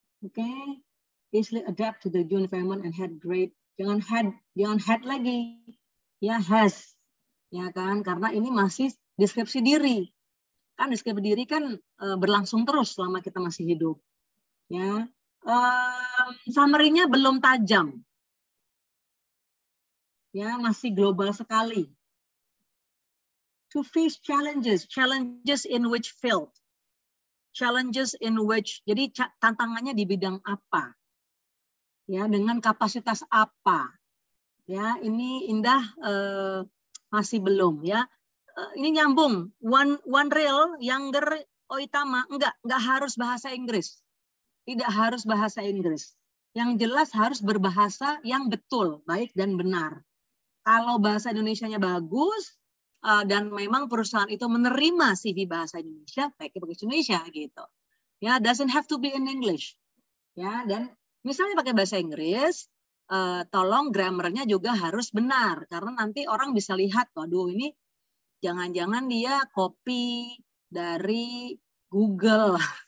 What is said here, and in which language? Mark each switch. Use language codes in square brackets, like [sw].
[en] Oke, easily adapt to the new environment and had great. [id] Jangan had lagi, ya has, ya kan? Karena ini masih deskripsi diri. Kan deskripsi diri kan berlangsung terus selama kita masih hidup. Ya, summary-nya belum tajam. Ya, masih global sekali. [en] To face challenges in which field? Challenges in which, [id] jadi tantangannya di bidang apa? Ya, dengan kapasitas apa? Ya, ini Indah masih belum ya. Ini nyambung. One real, younger, oitama, enggak harus bahasa Inggris. Tidak harus bahasa Inggris. Yang jelas harus berbahasa yang betul, baik dan benar. Kalau bahasa Indonesianya bagus, dan memang perusahaan itu menerima CV bahasa Indonesia, pakai bahasa Indonesia gitu. [en] Ya, doesn't have to be in English. [id] Ya, dan misalnya pakai bahasa Inggris, tolong grammarnya juga harus benar, karena nanti orang bisa lihat, waduh ini jangan-jangan dia copy dari Google.